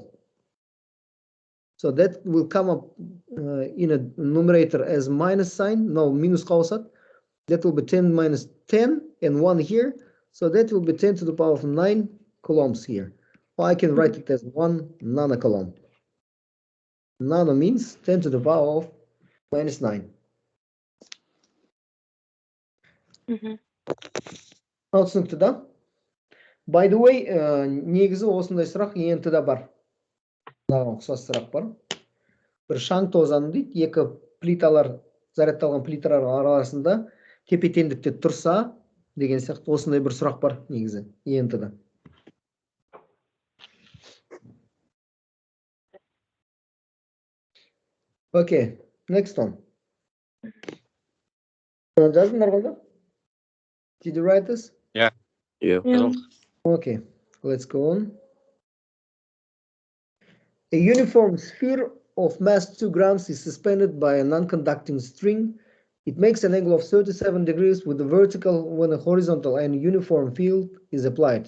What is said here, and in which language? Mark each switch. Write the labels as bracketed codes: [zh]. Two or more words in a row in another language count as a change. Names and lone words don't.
[en] So that will come up in a numerator as minus sign. No, minus qausat. That will be 10 minus 10 and 1 here. So that will be 10 to the power of 9 coulombs here. Or I can write it as 1 nanocoulomb. Nano means 10 to the power of minus 9. [kk] Түсінікті да? [en] By the way, [kk] негізі осындай сұрақ ент-да бар. Мынаған ұқсас сұрақ бар. Бір шаң тозаны дейді, екі плиталар, зарядталған плиталар арасында тепе-теңдікте тұрса деген сияқты осындай бір сұрақ бар негізі ент-да. [en] Okay, next one. [kk] Жаздыңдар ғой да? [en] Did you write this? Yeah. Okay, let's go on. A uniform sphere of mass 2 grams is suspended by a non-conducting string. It makes an angle of 37 degrees with the vertical when a horizontal and uniform field is applied.